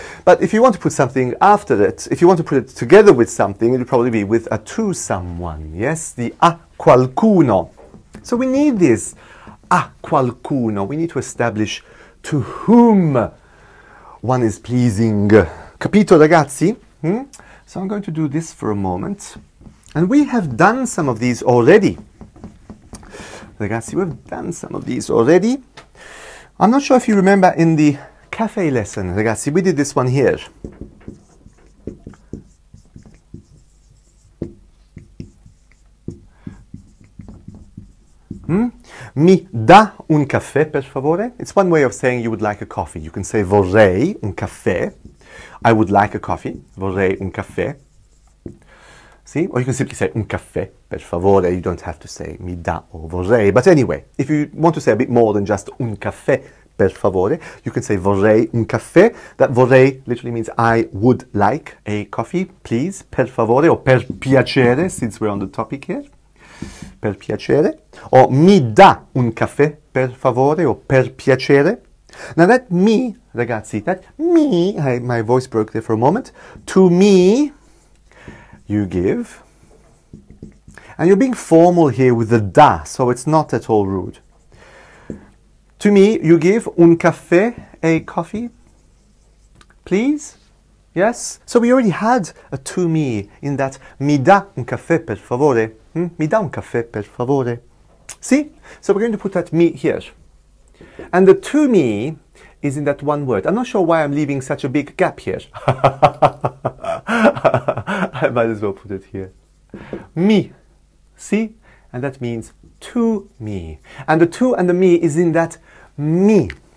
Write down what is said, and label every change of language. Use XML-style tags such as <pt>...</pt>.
<en>But if you want to put something after it, if you want to put it together with something, it would probably be with a to someone, yes?</en> <it>The a qualcuno.</it> <en>So we need this a qualcuno. We need to establish to whom one is pleasing.</en> <it>Capito, ragazzi?</it> <en>So I'm going to do this for a moment. And we have done some of these already. Ragazzi, we've done some of these already. I'm not sure if you remember in the cafe lesson, ragazzi, we did this one here.</en> <it>Mi dà un caffè, per favore?</it> <en>It's one way of saying you would like a coffee. You can say</en> <it>vorrei un caffè.</it> <en>I would like a coffee.</en> <it>Vorrei un caffè. See?</it> <en>Or you can simply say</en> <it>un caffè, per favore.</it> <en>You don't have to say mi dà or vorrei. But anyway, if you want to say a bit more than just</en> <it>un caffè, per favore,</it> <en>you can say</en> <it>vorrei un caffè.</it> <en>That vorrei literally means I would like a coffee, please,</en> <it>per favore,</it> <en>or</en> <it>per piacere,</it> <en>since we're on the topic here.</en> <it>Per piacere. Or mi dà un caffè, per favore, or per piacere.</it> <en>Now that me, ragazzi, that me, my voice broke there for a moment. To me, you give. And you're being formal here with the da, so it's not at all rude. To me, you give</en> <it>un caffè,</it> <en>a coffee, please. Yes? So we already had a to me in that</en> <it>mi dà un caffè per favore. Mi dà un caffè per favore.</it> <en>See? So we're going to put that me here. And the to me is in that one word. I'm not sure why I'm leaving such a big gap here. I might as well put it here. Me. See? And that means to me. And the to and the me is in that me.</en>